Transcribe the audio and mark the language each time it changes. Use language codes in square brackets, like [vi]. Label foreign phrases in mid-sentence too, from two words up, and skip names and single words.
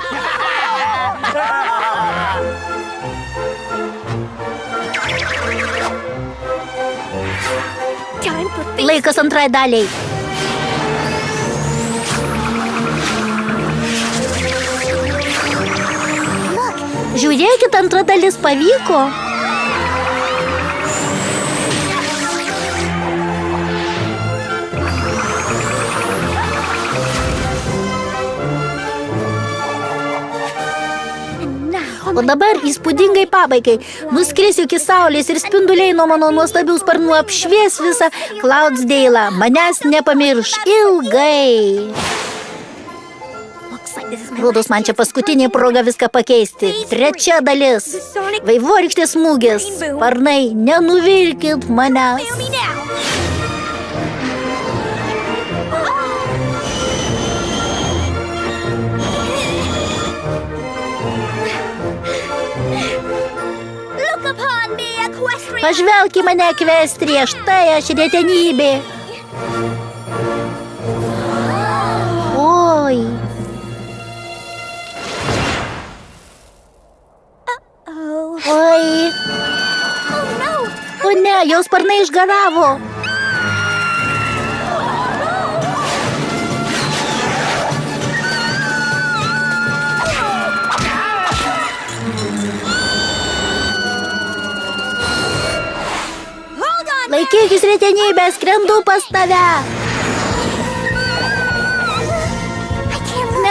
[en] Time for things. [lt] Laikas antrai daliai. Žiūrėkit, antra dalis pavyko. O dabar įspūdingai pabaigai. Nuskrisiu iki saulės ir spinduliai nuo mano nuostabių sparnų apšvies visą Cloudsdale'ą. Manęs nepamirš ilgai. [en] Looks like this is my [lt] Rodos man čia paskutinė proga viską pakeisti. Trečia dalis. Vaivorykštės smūgis. Sparnai, nenuvilkit manęs. [en] Feel me now. Look upon me, Equestrian. [lt] Pažvelk į mane, Ekvestrija, štai aš retenybė. Oi. [en] Oh, [lt] Oi. [en] oh no. [lt] O ne, jos sparnai išgaravo. [en] Hold on. [lt] Laikykis retenybė, skrendu pas tave. [en] I can't move.